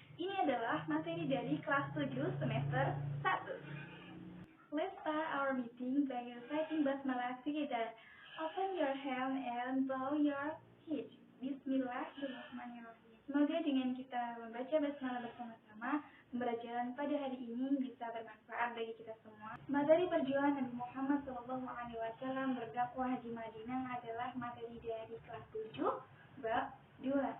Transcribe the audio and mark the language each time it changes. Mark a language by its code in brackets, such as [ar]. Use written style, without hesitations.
[id] Ini adalah materi dari kelas 7 semester 1. [en] Let's start our meeting by reciting basmalah together. Open your hand and bow your head. [ar] Bismillahirrahmanirrahim. [id] Semoga dengan kita membaca basmalah bersama-sama, pembelajaran pada hari ini bisa bermanfaat bagi kita semua. Materi perjuangan Nabi Muhammad SAW berdakwah di Madinah adalah materi dari kelas 7 bab 2.